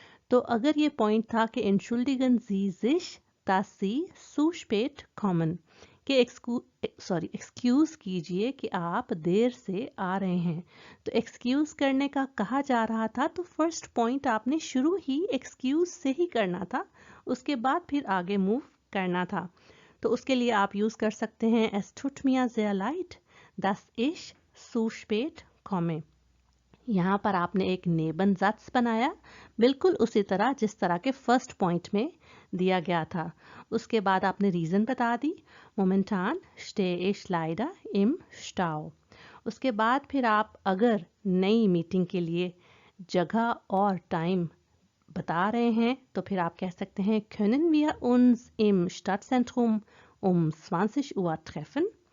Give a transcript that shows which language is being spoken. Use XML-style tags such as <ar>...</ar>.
<hi>तो अगर ये पॉइंट था कि</hi> <de>Entschuldigen Sie sich, dass Sie zu spät kommen,</de> <hi>कि एक्सक्यूज कीजिए कि आप देर से आ रहे हैं। तो एक्सक्यूज करने का कहा जा रहा था तो फर्स्ट पॉइंट आपने शुरू ही एक्सक्यूज से ही करना था, उसके बाद फिर आगे मूव करना था। तो उसके लिए आप यूज कर सकते हैं</hi> <de>Es tut mir sehr leid, dass ich zu spät komme।</de> <hi>यहाँ पर आपने एक नेबन ज़ात्स बनाया बिल्कुल उसी तरह जिस तरह के फर्स्ट पॉइंट में दिया गया था। उसके बाद आपने रीज़न बता दी,</hi> <de>Momentan stehe ich leider im Stau।</de> <hi>उसके बाद फिर आप अगर नई मीटिंग के लिए जगह और टाइम बता रहे हैं तो फिर आप कह सकते हैं</hi> <de>Können wir uns im Stadtzentrum um 20 Uhr treffen?</de>